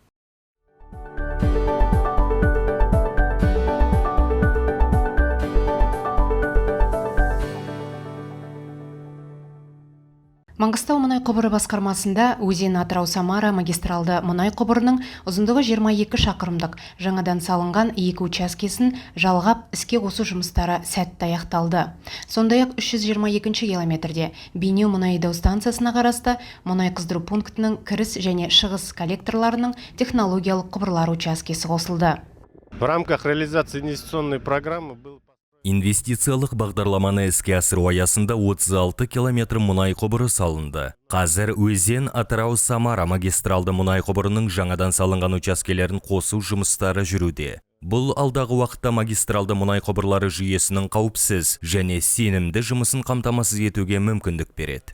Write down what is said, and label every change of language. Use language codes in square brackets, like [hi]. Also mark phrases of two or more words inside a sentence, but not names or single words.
[kk] Маңғыстау мұнай құбыры басқармасында өзен Атырау-Самара магистралды мұнай құбырының ұзындығы 22 шақырымдық жаңадан салынған 2 учаскесін жалғап іске қосу жұмыстары сәтті аяқталды. Сондай-ақ 322 километрде Бейнеу мұнай айдау станциясына қарасты мұнай қыздыру пунктінің кіріс және шығыс коллекторларының технологиялық құбырлар учаскесі қосылды. [ru] В рамках реализации инвестиционной программы был... [kk] Инвестициялық бағдарламаны іске асыру аясында 36 километр мұнай құбыры салынды. Қазір өзен Атырау-Самара магистралды мұнай құбырының жаңадан салынған учаскелерін қосу жұмыстары жүруде. Бұл алдағы уақытта магистралды мұнай құбырлары жүйесінің қауіпсіз және сенімді жұмысын қамтамасыз етуге мүмкіндік береді.